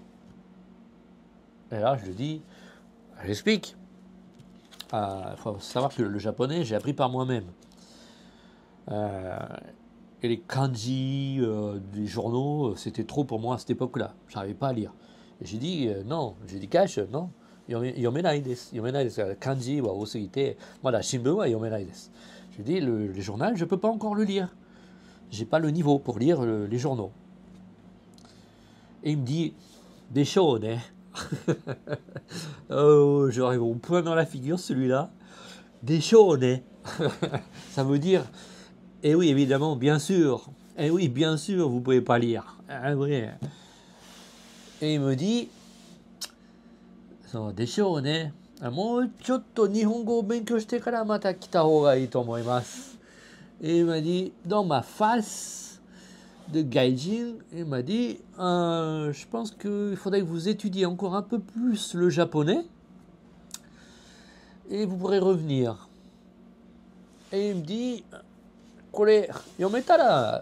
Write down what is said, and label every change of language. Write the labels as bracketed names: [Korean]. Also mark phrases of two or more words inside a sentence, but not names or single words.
[French] Et là, je lui dis, j'explique. Il faut savoir que le japonais, j'ai appris par moi-même. Et les kanji des journaux, c'était trop pour moi à cette époque-là. J'arrivais pas à lire. Et j'ai dit, non, j'ai dit cash, non. [Japanese] 読めないです。読めないです. 漢字は多すぎて。まだ新聞は読めないです. [French] Je dis, les journaux, je peux pas encore le lire. J'ai pas le niveau pour lire les journaux. Et il me dit, des choses, hein. Oh, j'arrive au point dans la figure, celui-là. Des choses, hein. Ça veut dire, eh oui, évidemment, bien sûr. Eh oui, bien sûr, vous pouvez pas lire. Ah oui. Et il me dit, des choses, hein. [Japanese] もうちょっと日本語を勉強してからまた来た方がいいと思います。 [French] Et il m'a dit, dans ma face de gaijin, il m'a dit, je pense qu'il faudrait que vous étudiez encore un peu plus le japonais et vous pourrez revenir. Et il me dit, colère, là.